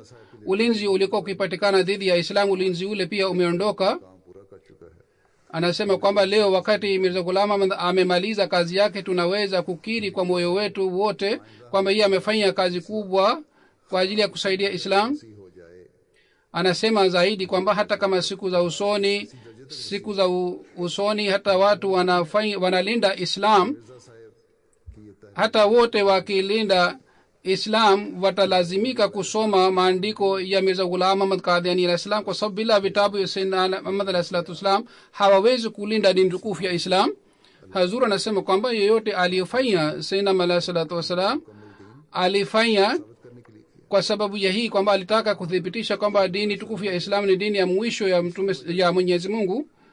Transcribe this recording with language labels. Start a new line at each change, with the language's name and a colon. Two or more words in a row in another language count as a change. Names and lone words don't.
Swahili: Ulinzi ulikuwa ukipatikana dhidi ya Islam, ulinzi ule pia umeondoka.
Urdu: کام پورا کر چکا ہے.
Swahili: Anasema kwamba leo wakati Mirza Ghulam Ahmad amemaliza kazi yake, tunaweza kukiri kwa moyo wetu wote kwamba yeye amefanya kazi kubwa kwa ajili ya kusaidia Islam.
Urdu: سی ہو جائے
Swahili: Anasema zaidi kwamba hata kama siku za usoni hata watu wanalinda Islam,
Urdu: مرزا صاحب کی یہ
Swahili: hata wote wakilinda islam watalazimika kusoma maandiko ya mirza ghulam ahmad qadiani
Arabic: عليه السلام,
Swahili: kwa sababu bila vitabu ya sayyidina muhammad
Arabic: عليه الصلاة والسلام
Swahili: hawawezi kulinda dini tukufu ya islam. Hazur anasema kwamba yeyote aliyefanya
Arabic: سيدنا عليه الصلاة والسلام
Swahili: alifanya kwa sababu ya hii kwamba alitaka kuthibitisha kwamba dini tukufu ya islam ni dini ya mwisho ya mtume ya Mwenyezi Mungu,